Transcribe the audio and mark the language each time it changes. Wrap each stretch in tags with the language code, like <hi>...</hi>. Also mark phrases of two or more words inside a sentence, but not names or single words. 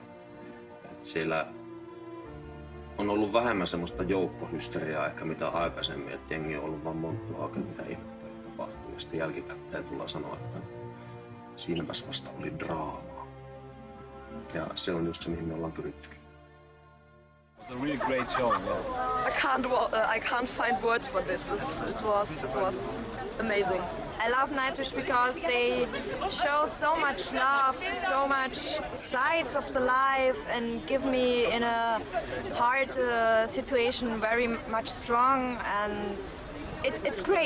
<fi>Et siellä on ollut vähemmän semmoista joukkohysteriaa ehkä mitä aikaisemmin, että jengi on ollut vaan monttua oikein mitä ihmettä tapahtuu. Ja sitten jälkikäteen tullaan sanoa, että siinäpäs vasta oli draamaa. Ja se on just se, mihin me ollaan pyrittykin.</fi> <en>It was a really great show. Yeah. I can't find words for this. It was amazing. I love NIGHTWISH because they show so much love, so much sides of the life, and give me in a hard situation very much strong, and it's great.</en>